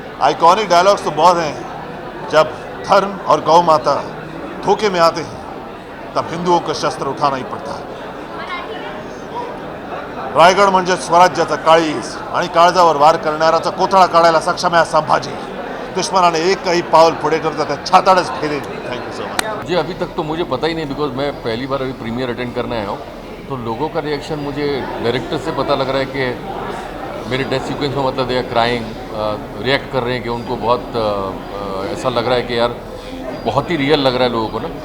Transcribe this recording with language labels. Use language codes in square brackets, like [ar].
[hi] Iconic dialogues तो बहुत हैं. जब धर्म और गौ माता धोखे में आते हैं तब हिंदुओं को शस्त्र उठाना ही पड़ता है. [mr] रायगड म्हणजे स्वराज्याचा काळीज आणि काळजावर वार करणाऱ्याचा कोथळा काढायला सक्षम आहे संभाजी. दुश्मनाने एकही पाऊल पुढे करता त्या छाताड़च फेरे. [en] Thank you so much. [hi] जी अभी तक तो मुझे पता ही नहीं बिकॉज मैं पहली बार अभी प्रीमियर अटेंड करने आया हूँ. तो लोगों का रिएक्शन मुझे डायरेक्टर से पता लग रहा है कि मेरे डेथ सीक्वेंस में मतलब [en] they are crying, [hi] रिएक्ट कर रहे हैं कि उनको बहुत ऐसा लग रहा है कि यार बहुत ही रियल लग रहा है लोगों को ना.